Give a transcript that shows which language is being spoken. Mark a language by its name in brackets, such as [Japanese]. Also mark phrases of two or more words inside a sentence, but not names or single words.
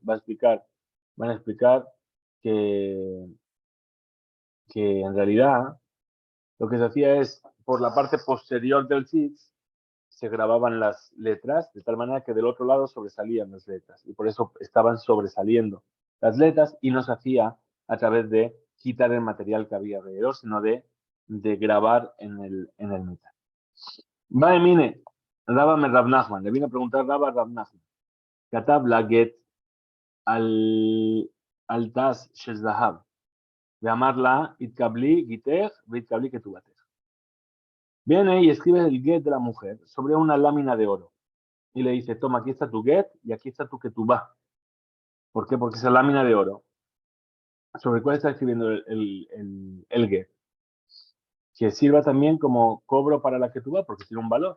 [Spanish] Van a explicar que, que en realidad lo que se hacía es, por la parte posterior del tzitz, se grababan las letras de tal manera que del otro lado sobresalían las letras y por eso estaban sobresaliendo las letras y no se hacía a través de quitar el material que había alrededor, sino de grabar en el metal. Vale, mire, Rabba me Rab Nachman, le vine a preguntar Rabba Rab Nachman. [Hebrew] כתב לה גט על טס של זהב, ואמר לה, התקבלי גיתך והתקבלי כתובתך. [Spanish] Viene y escribe el get de la mujer sobre una lámina de oro. Y le dice, toma, aquí está tu get y aquí está tu ketubá. ¿Por qué? Porque esa lámina de oro, sobre cuál está escribiendo el get, que sirva también como cobro para la ketubá, porque tiene un valor.